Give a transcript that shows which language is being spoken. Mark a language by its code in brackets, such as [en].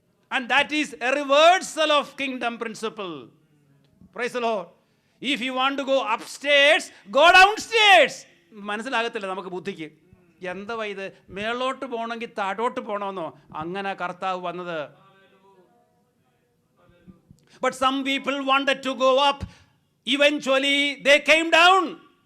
[en] And that is a reversal of kingdom principle. Praise the Lord. If you want to go upstairs, go downstairs. [ml] മനസ്സിലാകത്തില്ല നമുക്ക് ബുദ്ധിക്ക്. എന്താ ഇത്, മേളോട്ട് പോകണമെങ്കിൽ താഴോട്ട് പോകണമെന്നോ? അങ്ങനെ കർത്താവ് വന്നത്. [en] But some people wanted to go up. Eventually they came down.